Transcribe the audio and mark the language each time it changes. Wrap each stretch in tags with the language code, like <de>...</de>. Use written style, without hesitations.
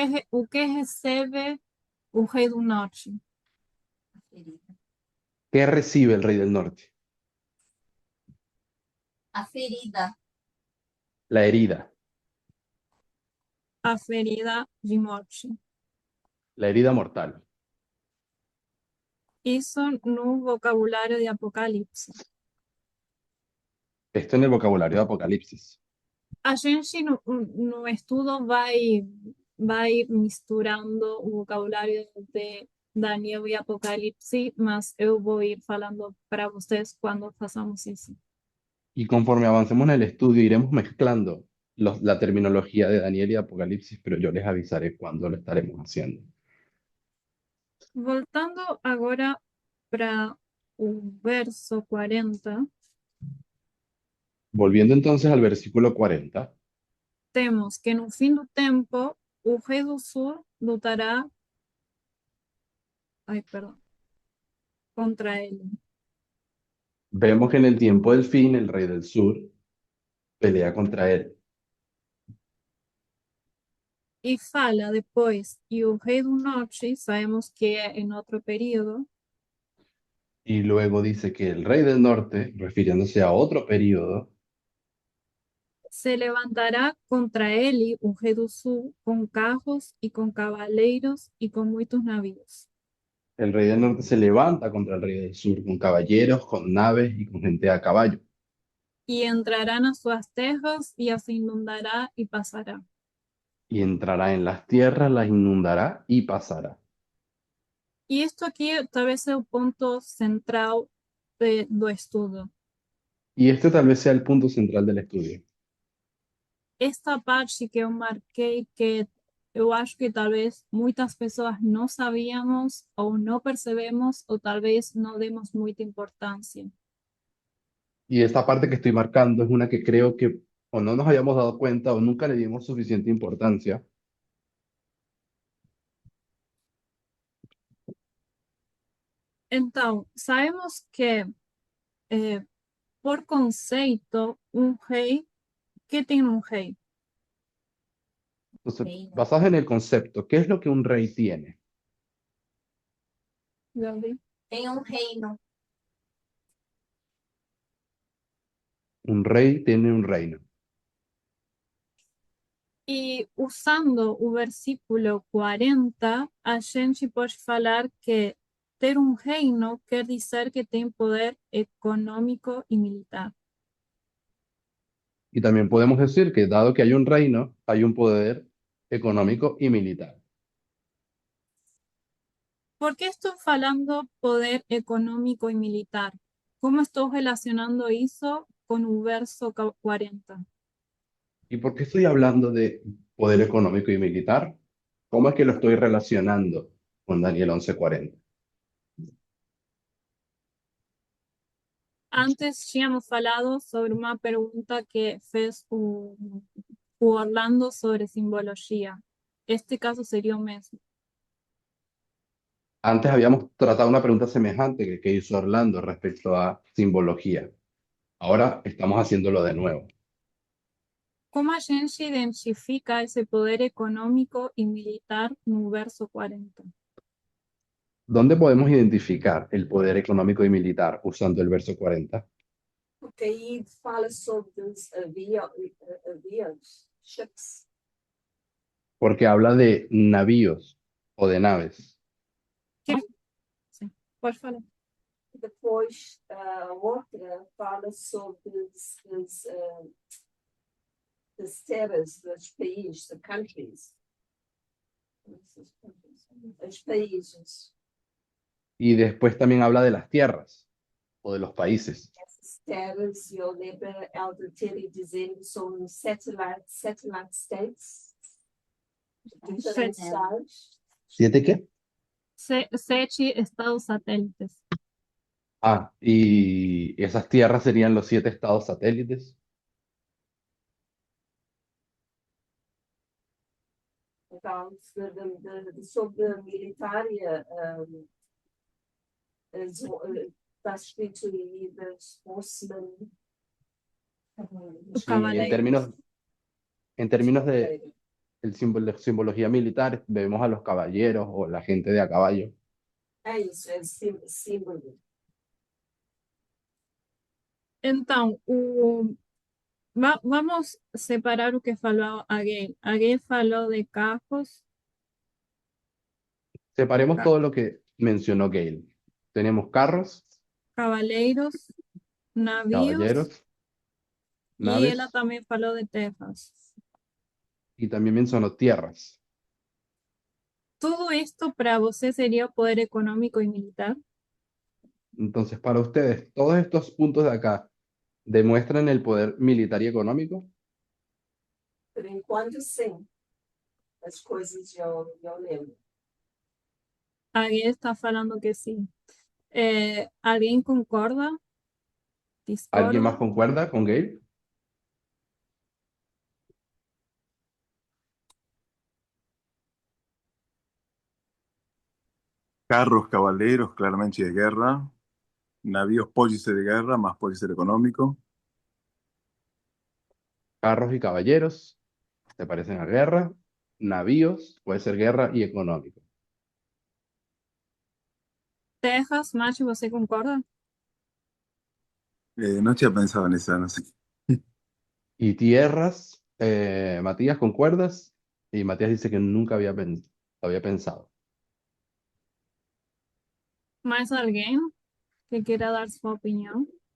<pt>O que recebe o Rei do Norte?</pt> <es>¿Qué recibe el rey del norte?</es> <pt>A ferida.</pt> <es>La herida,</es> <pt>A ferida de morte.</pt> <es>la herida mortal.</es> <pt>Isso no vocabulário de Apocalipse.</pt> <es>Esto en el vocabulario de Apocalipsis.</es> <pt>A gente no estudo vai misturando o vocabulário de Daniel e Apocalipse, mas eu vou ir falando para vocês quando façamos isso.</pt> <es>Y conforme avancemos en el estudio, iremos mezclando la terminología de Daniel y Apocalipsis, pero yo les avisaré cuándo lo estaremos haciendo.</es> <pt>Voltando agora para o verso 40,</pt> <es>Volviendo entonces al versículo 40,</es> <pt>temos que no fim do tempo o rei do sul lutará, contra ele.</pt> <es>vemos que en el tiempo del fin el rey del sur pelea contra él.</es> <pt>E fala depois, e o rei do norte, sabemos que é em outro período,</pt> <es>Y luego dice que el rey del norte, refiriéndose a otro periodo,</es> <pt>se levantará contra ele, o rei do sul, com carros e com cavaleiros e com muitos navios.</pt> <es>el rey del norte se levanta contra el rey del sur con caballeros, con naves y con gente a caballo.</es> <pt>E entrará nas suas terras e as inundará e passará.</pt> <es>Y entrará en las tierras, las inundará y pasará.</es> <pt>E isto aqui talvez é o ponto central do estudo.</pt> <es>Y este tal vez sea el punto central del estudio.</es> <pt>Esta parte que eu marquei, que eu acho que talvez muitas pessoas não sabíamos ou não percebemos ou talvez não demos muita importância.</pt> <es>Y esta parte que estoy marcando es una que creo que o no nos habíamos dado cuenta o nunca le dimos suficiente importancia.</es> <pt>Então, sabemos que, por conceito, um rei, que tem um rei?</pt> <es>Entonces,</es> <pt>Reino.</pt> <es>basados en el concepto, ¿qué es lo que un rey tiene?</es> <pt>Já vi. Tem um reino.</pt> <es>Un rey tiene un reino.</es> <pt>E usando o versículo 40, a gente pode falar que ter um reino quer dizer que tem poder econômico e militar.</pt> <es>Y también podemos decir que dado que hay un reino, hay un poder económico y militar. ¿Por qué</es> <pt>estou falando poder econômico e militar? Como estou relacionando isso com o verso 40?</pt> <es>¿Y por qué estoy hablando de poder económico y militar? ¿Cómo es que lo estoy relacionando con Daniel 11:40?</es> <pt>Antes tínhamos falado sobre uma pergunta que fez o Orlando sobre simbologia. Este caso seria o mesmo.</pt> <es>Antes habíamos tratado una pregunta semejante que hizo Orlando respecto a simbología. Ahora estamos haciéndolo de nuevo.</es> <pt>Como a gente identifica esse poder econômico e militar no verso 40?</pt> <es>¿Dónde podemos identificar el poder económico y militar usando el verso 40?</es> <pt>Porque aí fala sobre os aviões, ships.</pt> <es>Porque habla de navíos o de naves.</es> <pt>Sim, pode falar. Depois, outra fala sobre as terras dos países,</pt> <en>the countries.</en> <pt>Os países.</pt> <es>Y después también habla de las tierras o de los países.</es> <pt>Essas terras, eu lembro Elder Terry dizendo, são</pt> <en>satellite states.</en> <pt>Diferentes estados.</pt> <es>¿Siete qué? 7 estados satélites. Ah, y esas tierras serían los 7 estados satélites.</es> <pt>Então, sobre a militária, está escrito aí das horsemen. O</pt> <es>Sí, en términos de simbología militar, vemos a los caballeros o la gente de a caballo.</es> <pt>É isso, é símbolo. Então, vamos separar o que falou a Gayle. A Gayle falou de carros,</pt> <es>Separemos todo lo que mencionó Gale. Tenemos carros,</es> <pt>cavaleiros, navios,</pt> <es>caballeros,</es> <pt>e ela</pt> <es>naves</es> <pt>também falou de terras.</pt> <es>y también mencionó tierras.</es> <pt>Tudo isto para você seria o poder econômico e militar?</pt> <es>Entonces, para ustedes, todos estos puntos de acá demuestran el poder militar y económico.</es> <pt>Por enquanto, sim. As coisas eu lembro. Alguém está falando que sim. Alguém concorda?</pt> <es>¿Alguien más</es> <pt>Discorda?</pt> <es>concuerda con Gabe? Carros, caballeros, claramente de guerra. Navíos, pólice de guerra, más pólice económico. Carros y caballeros, ¿te parecen a guerra? Navíos, puede ser guerra y económico.</es> <pt>Terras, Mate, você concorda?</pt> <es>No tinha pensado en esa, no sé. Y tierras, Matías, ¿concuerdas? Y Matías dice que nunca había pensado.</es> <pt>Mais alguém que queira dar sua opinião?</pt>